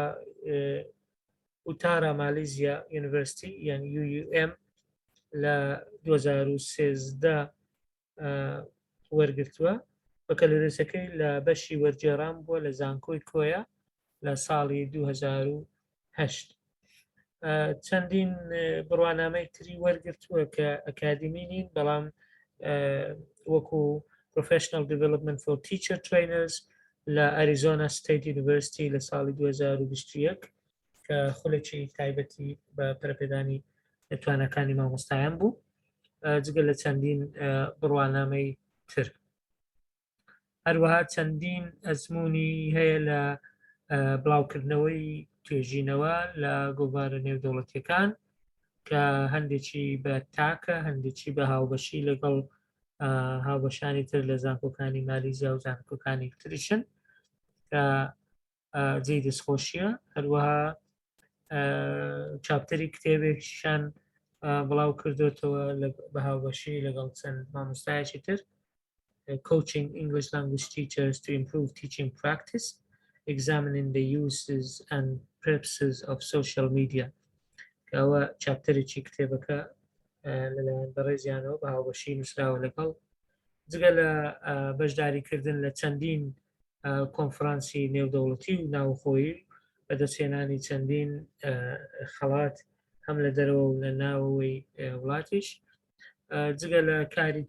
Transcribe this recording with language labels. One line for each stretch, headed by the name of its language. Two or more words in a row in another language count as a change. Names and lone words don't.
Central Kurdish: ئوتارا مالیزیا یونیڤرسیتی یان UUM لە 2013 وەرگرتووە بەکەلەرسەکەی لە بەشی وەرجێڕان بووە لە زانکۆی کۆیە لە ساڵی 2008 چەندین بڕوانامەی تری وەرگرتووە کە ئەکادمی نین بەڵام وەکو Professional Development for Teacher Trainers لە Arizona State University لە ساڵی 2021 کە خولێکی تایبەتی بە پەرەپێدانی توانەکانی مامۆستایان بوو جگە لە چەندین بڕوانامەی تر. هەروەها چەندین ئەزمموی هەیە لە بڵاوکردنەوەی توێژینەوە لە گۆڤارە نێودەوڵەتیەکان کە هەندێکی بە تاکە هەندێکی بە هاوبەشی لەگەڵ هاوبەشانی تر لە زانکۆکانی مالیزیا و زانکۆکانی تریشن کە جێی دەستخۆشیە. هەروەها چاپتەری کتێبێکیشان بڵاو کردوێتەوە بە هاوبەشی لەگەڵ چەند مامۆستایەکی تر Coaching English Language Teachers to Improve Teaching Practice, Examining the Uses and Purposes of Social Media. کەەوە چاپتەرێکی کتێبەکە لەلایەن بەڕێزیانەوە بە هاوبەشی نووسراوە لەگەڵ جگە لە بەشداریکردن لە چەندین کۆنفرانسی نێودەوڵەتی و ناوخۆیی بەدەستهێنانی چەندین خەڵات هەم لە دەرەوە و لە ناوەوەی وڵاتیش جگە لە کاری